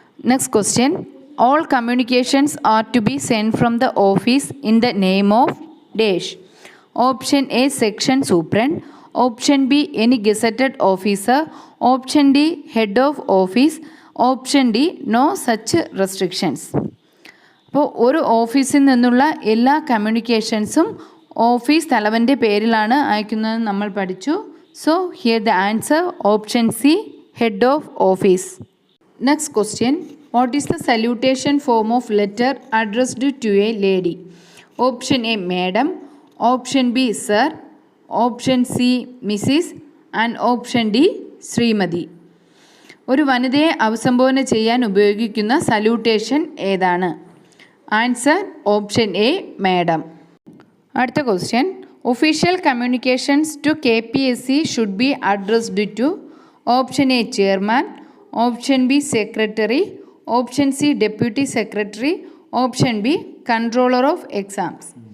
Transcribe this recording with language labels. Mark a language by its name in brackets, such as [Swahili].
[English] Next question, all communications are to be sent from the office in the name of dash. Option A section superintendent, option B any gazetted officer, option D head of office, option D no such restrictions. [Malayalam] അപ്പോൾ ഒരു ഓഫീസിൽ നിന്നുള്ള എല്ലാ കമ്മ്യൂണിക്കേഷൻസും office തലവൻ്റെ പേരിലാണ് അയക്കുന്നത് നമ്മൾ പഠിച്ചു. [English] So here the answer option C head of office. Next question, what is the salutation form of letter addressed to a lady? Option A madam, option B sir, option C Mrs. and option D Shrimati. [Malayalam] ഒരു വനിതയെ അഭിസംബോധന ചെയ്യാൻ ഉപയോഗിക്കുന്ന salutation ഏതാണ്? [English] Answer option A madam. [Malayalam] അടുത്ത [English] Question, official communications to KPSC should be addressed to. Option A chairman, option B secretary, option C deputy secretary, option B controller of exams.